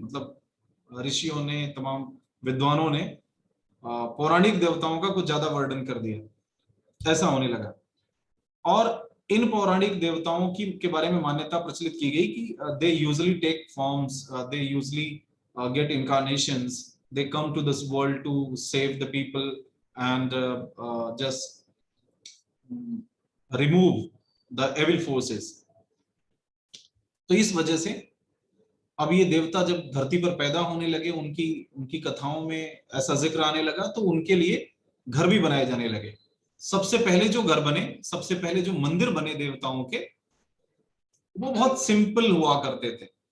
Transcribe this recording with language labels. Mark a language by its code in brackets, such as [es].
[hi] मतलब ऋषियों ने, तमाम विद्वानों ने पौराणिक देवताओं का कुछ ज्यादा वर्णन कर दिया, ऐसा होने लगा। और इन पौराणिक देवताओं की के बारे में मान्यता प्रचलित की गई कि [en] They usually take forms, they usually get incarnations, they come to this world to save the people and just remove the evil forces. [hi] तो इस वजह से अब ये देवता जब धरती पर पैदा होने लगे, उनकी उनकी कथाओं में ऐसा जिक्र आने लगा, तो उनके लिए घर भी बनाए जाने लगे। सबसे पहले जो घर बने, सबसे पहले जो मंदिर बने देवताओं के, वो बहुत सिंपल हुआ करते थे।